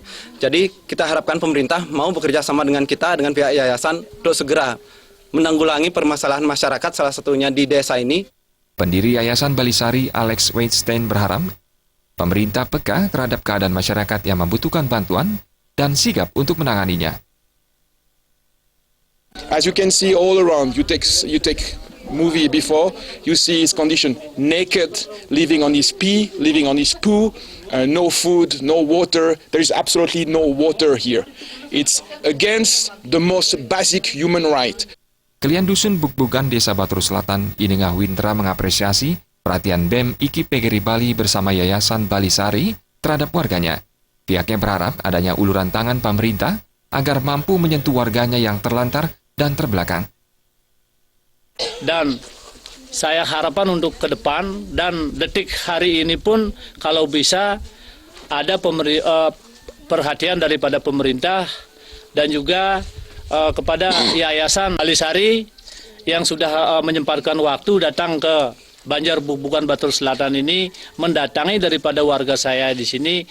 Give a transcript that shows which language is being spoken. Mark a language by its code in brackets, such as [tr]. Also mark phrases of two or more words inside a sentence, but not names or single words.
[id] Jadi kita harapkan pemerintah mau bekerja sama dengan kita, dengan pihak yayasan untuk segera menanggulangi permasalahan masyarakat salah satunya di desa ini. Pendiri Yayasan Bali Sari Alex Weidstein berharap pemerintah peka terhadap keadaan masyarakat yang membutuhkan bantuan dan sigap untuk menanganinya. [en] As you can see all around, you take movie before, you see his condition naked, living on his pee, living on his poo, no food, no water. There is absolutely no water here. It's against the most basic human right. [id] Kelian Dusun Bukbugan Desa Batur Selatan, Inengah Wintra mengapresiasi perhatian BEM IKI PGRI Bali bersama Yayasan Bali Sari terhadap warganya. Pihaknya berharap adanya uluran tangan pemerintah agar mampu menyentuh warganya yang terlantar dan terbelakang. Dan saya harapan untuk ke depan dan detik hari ini pun kalau bisa ada perhatian daripada pemerintah dan juga kepada Yayasan Bali Sari yang sudah menyempatkan waktu datang ke Banjar Bukbugan Batur Selatan ini mendatangi daripada warga saya di sini.